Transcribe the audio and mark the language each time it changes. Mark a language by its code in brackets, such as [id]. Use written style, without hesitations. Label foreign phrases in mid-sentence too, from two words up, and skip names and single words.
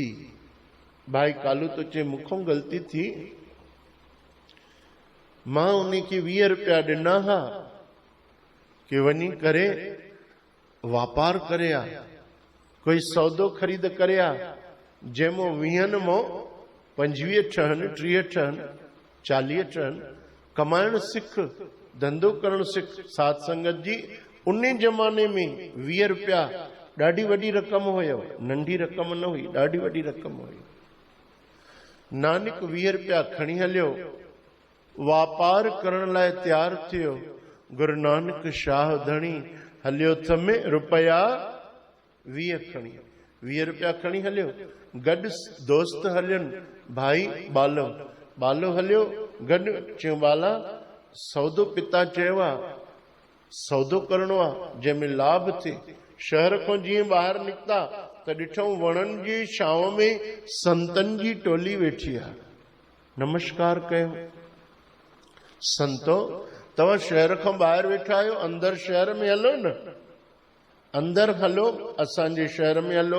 [sd] भाई कालू तो चए मूंखों ग़लती थी, मां उनखे 20 रुपया ॾिना हा कि वञी करे वापार करे आ, कोई सौदो ख़रीद करे आ, जंहिंमो 20 मां 25 ठहनि, 30 ठहनि, 40 ठहनि, कमाइण सिख, धंधो करण सिख। साध संगत जी उन जमाने में 20 रुपया ॾाढी वॾी रक़म हुयो, नंढी रक़म न हुई, ॾाढी वॾी रक़म हुई। नानक 20 रुपया खणी हलियो, वापार करण लाइ तैयार थियो। गुरु नानक शाह धणी हलियो थमे रुपया 20 खणी, 20 रुपया खणी हलियो। गॾु दोस्त हलियनि, भाई बालो, बालो हलियो गॾु। चयो बाला सौदो पिता चयो आहे, सौदो करणो आहे जंहिंमें लाभ थिए। शहर खां जीअं ॿाहिरि निकिता त ॾिठऊं वणनि जी छांव में संतनि जी टोली वेठी आहे। नमस्कार कयो, संतो तव्हां शहर खां ॿाहिरि वेठा आहियो, अंदरि शहर में हलो न, अंदरि हलो, असांजे शहर में हलो।